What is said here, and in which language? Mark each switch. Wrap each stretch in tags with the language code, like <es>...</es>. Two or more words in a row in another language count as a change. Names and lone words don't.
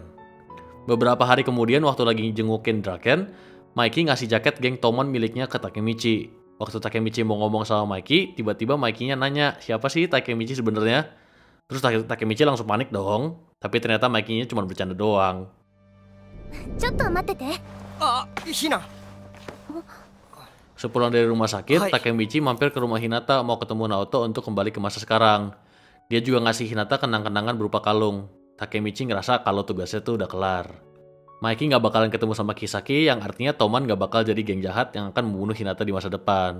<id>Beberapa hari kemudian waktu lagi jengukin Draken, Mikey ngasih jaket geng Tomon miliknya ke Takemichi. Waktu Takemichi mau ngomong sama Mikey, tiba-tiba Mikey-nya nanya, siapa sih Takemichi sebenarnya? Terus Takemichi langsung panik dong, tapi ternyata Mikey-nya cuma bercanda doang.</id> <ja>ちょっと待ってて。あ、ひな。</ja> <id>Sepulang dari rumah sakit, Hai. Takemichi mampir ke rumah Hinata mau ketemu Naoto untuk kembali ke masa sekarang. Dia juga ngasih Hinata kenang-kenangan berupa kalung. Takemichi ngerasa kalau tugasnya tuh udah kelar. Mikey nggak bakalan ketemu sama Kisaki, yang artinya Toman nggak bakal jadi geng jahat yang akan membunuh Hinata di masa depan.</id>